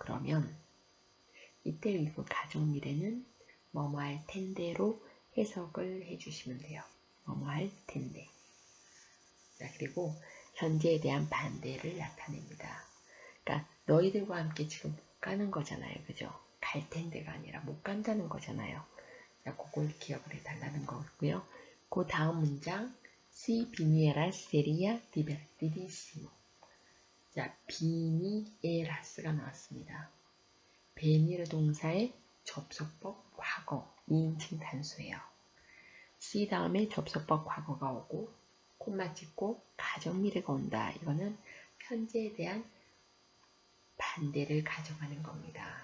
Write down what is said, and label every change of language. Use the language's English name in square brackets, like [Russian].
[Korean] 그러면 이때 이거 가정미래는 뭐뭐 할 텐데로 해석을 해주시면 돼요. 뭐뭐 할 텐데. 자, 그리고 현재에 대한 반대를 나타냅니다. 그러니까 너희들과 함께 지금 못 가는 거잖아요. 그죠? 갈 텐데가 아니라 못 간다는 거잖아요. 자, 그걸 기억을 해달라는 거고요. 그 다음 문장 [Spanish] Si vinieras sería divertidísimo. [Korean] 자, vinieras,가 나왔습니다. venir 동사의 접속법 과거 2인칭 단수예요. C 다음에 접속법 과거가 오고 콤마 찍고 가정미래가 온다. 이거는 현재에 대한 반대를 가정하는 겁니다.